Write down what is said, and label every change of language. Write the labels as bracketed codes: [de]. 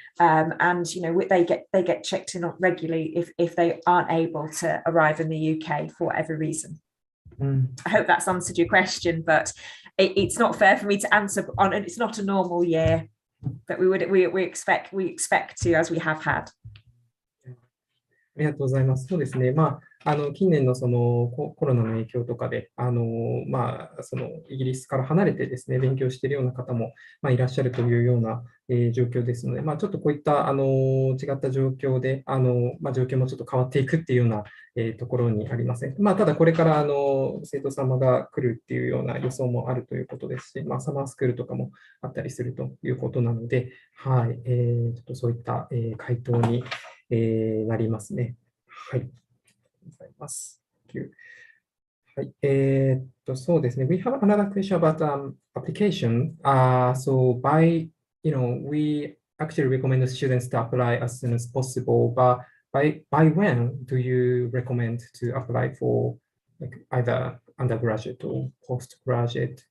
[en] And they get checked in regularly if they aren't able to arrive in the UK for whatever reason. I hope that's answered your question, but it's not fair for me to answer on, and it's not a normal year, but we expect to, as we have had. [ja] ありがとうございます。そうですね。近年のそのコロナの影響とかで、そのイギリスから離れてですね、勉強しているような方もいらっしゃるというような状況ですので、ちょっとこういった違った状況で、状況もちょっと変わっていくっていうようなところにありますね。ただこれから生徒様が来るっていうような予想もあるということですし、サマースクールとかもあったりするということなので、はい、ちょっとそういった回答になりますね。はい。ありがとうございます。はい。そうですね。 [en] We have another question about application. So we actually recommend students to apply as soon as possible, but by when do you recommend to apply for either undergraduate or postgraduate?